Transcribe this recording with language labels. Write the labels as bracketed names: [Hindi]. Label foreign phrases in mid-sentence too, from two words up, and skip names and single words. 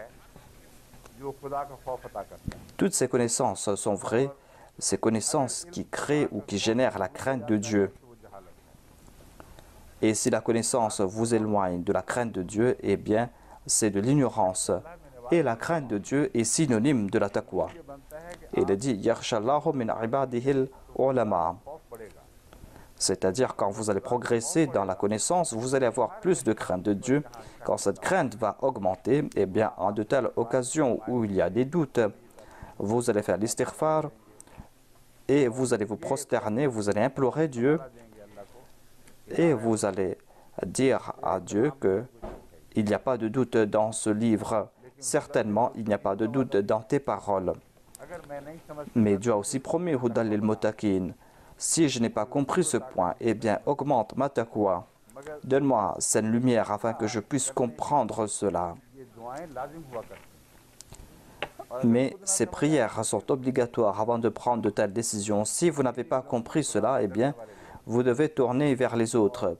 [French] Toutes ces connaissances sont vraies, ces connaissances qui créent ou qui génèrent la crainte de Dieu. Et si la connaissance vous éloigne de la crainte de Dieu, eh bien, c'est de l'ignorance. Et la crainte de Dieu est synonyme de la taqwa. Il est dit « [Arabic] يخشى الله من عباده العلماء [French] » c'est-à-dire quand vous allez progresser dans la connaissance, vous allez avoir plus de crainte de Dieu. Quand cette crainte va augmenter, eh bien, en de telles occasions où il y a des doutes, vous allez faire l'istighfar et vous allez vous prosterner, vous allez implorer Dieu et vous allez dire à Dieu qu'il n'y a pas de doute dans ce livre. Certainement, il n'y a pas de doute dans tes paroles. Mais Dieu a aussi promis « [Arabic] هدى للمتقين [French] » Si je n'ai pas compris ce point, eh bien, augmente ma taqwa. Donne-moi cette lumière afin que je puisse comprendre cela. Mais ces prières sont obligatoires avant de prendre de telles décisions. Si vous n'avez pas compris cela, eh bien, vous devez tourner vers les autres.